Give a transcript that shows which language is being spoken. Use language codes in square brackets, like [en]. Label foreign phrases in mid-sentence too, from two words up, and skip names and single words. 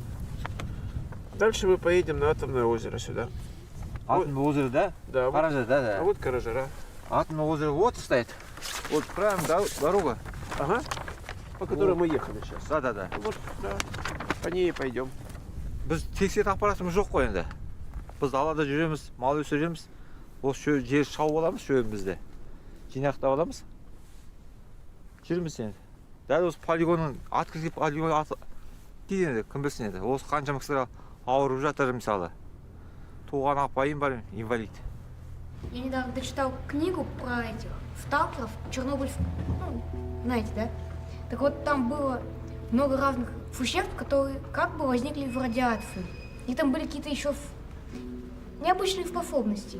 [ru] Дальше мы поедем на атомное озеро сюда. Атомное озеро, да? Да. Каража, да. А вот Каражара. Атомное озеро вот стоит. Вот правильно, да, дорога. Ага. По которой мы ехали сейчас. Да. Вот, да. По ней и пойдем. [kk] Біз тексеретін аппаратымыз жоқ қой енді. Біз далада жүреміз, мал өсіреміз. Осы жер шауып аламыз, шөбімізді. Жинақтап аламыз. жүрміз енді. Дәл осы полигонның [ru] открытый полигон [kk] дейді енді, кім білсін енді. Осы қаншама кісілер ауырып жатыр мысалы. Туған апайым бар, инвалид. [ru] Я недавно дочитал книгу про этих сталкеров, чернобыльских, ну, знаете, да? Так вот, там было много разных существ, которые как бы возникли в радиации. И там были какие-то еще необычные способности.